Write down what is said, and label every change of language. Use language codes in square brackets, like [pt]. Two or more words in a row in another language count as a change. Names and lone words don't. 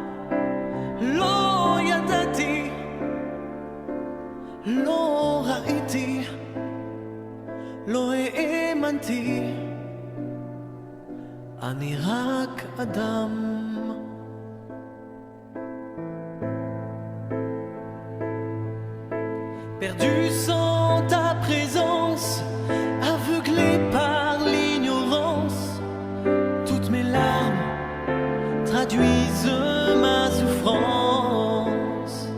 [he] לא ידעתי, לא ראיתי, לא האמנתי, אני רק אדם. [fr] Perdu sans ta présence, aveuglé par l'ignorance, toutes mes larmes traduisent ma souffrance.